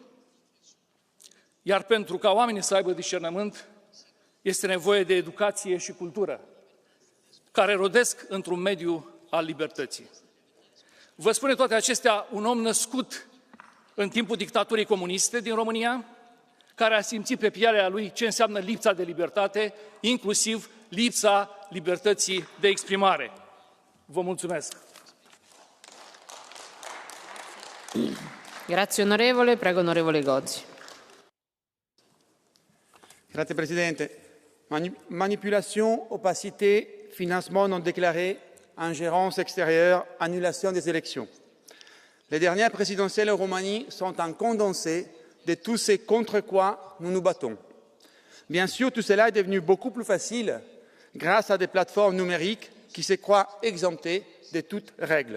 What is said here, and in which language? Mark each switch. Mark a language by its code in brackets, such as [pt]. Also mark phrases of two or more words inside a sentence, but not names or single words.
[ro] Iar pentru ca oamenii să aibă discernământ, este nevoie de educație și cultură, care rodesc într-un mediu al libertății. Vă spune toate acestea un om născut în timpul dictaturii comuniste din România, care a simțit pe pielea lui ce înseamnă lipsa de libertate, inclusiv lipsa libertății de exprimare. Vă mulțumesc! [it] Grazie onorevole, prego onorevole Gozzi. Grazie Presidente. [fr] Manipulation, opacité, financement non déclaré, ingérence extérieure, annulation des élections. Les dernières présidentielles en Roumanie sont un condensé de tout ce contre quoi nous nous battons. Bien sûr, tout cela est devenu beaucoup plus facile grâce à des plateformes numériques qui se croient exemptées de toute règle.